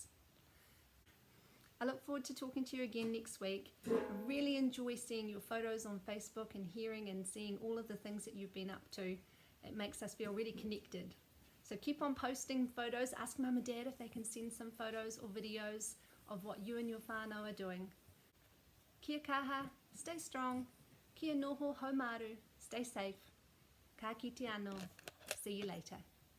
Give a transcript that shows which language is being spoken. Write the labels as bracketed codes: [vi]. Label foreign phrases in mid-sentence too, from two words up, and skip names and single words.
[en] I look forward to talking to you again next week. I really enjoy seeing your photos on Facebook and hearing and seeing all of the things that you've been up to. It makes us feel really connected. So keep on posting photos. Ask Mum and Dad if they can send some photos or videos of what you and your whānau are doing. [mi] Kia kaha, [en] stay strong. [mi] Kia noho haumaru, [en] stay safe. [mi] Ka kite anō. [en] See you later.